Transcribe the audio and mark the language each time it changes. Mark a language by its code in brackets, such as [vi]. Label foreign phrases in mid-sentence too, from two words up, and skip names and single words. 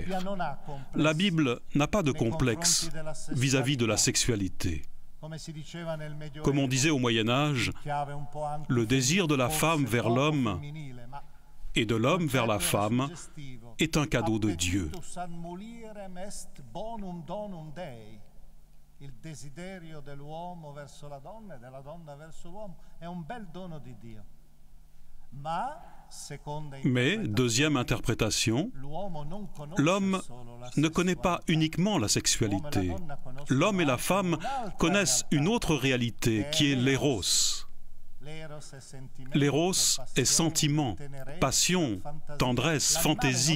[fr] La Bible n'a pas de complexe vis-à-vis de la sexualité. Comme on disait au Moyen-Âge, le désir de la femme vers l'homme et de l'homme vers la femme est un cadeau de Dieu. [it] Il desiderio dell'uomo verso la donna e della donna verso l'uomo è un bel dono di Dio. [fr] Mais, deuxième interprétation, l'homme ne connaît pas uniquement la sexualité. L'homme et la femme connaissent une autre réalité qui est l'éros. L'éros est sentiment, passion, tendresse, fantaisie.